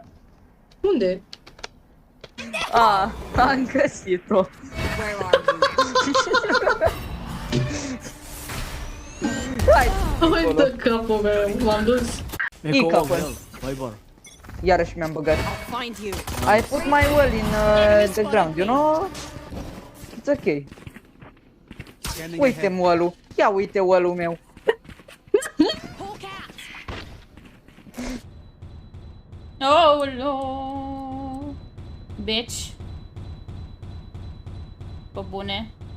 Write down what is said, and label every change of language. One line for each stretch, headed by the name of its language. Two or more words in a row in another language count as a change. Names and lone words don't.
Romanian: Unde? Am găsit-o. Hai! Hai de capul meu, m-am dus. E capul. Iarăși mi-am băgat.
English: I put my well in the ground, you know?
Romanian: It's ok. Uite-mi well-ul. Ia uite well-ul meu.
English: Oh, no.
Romanian: Bitch. Pe bune.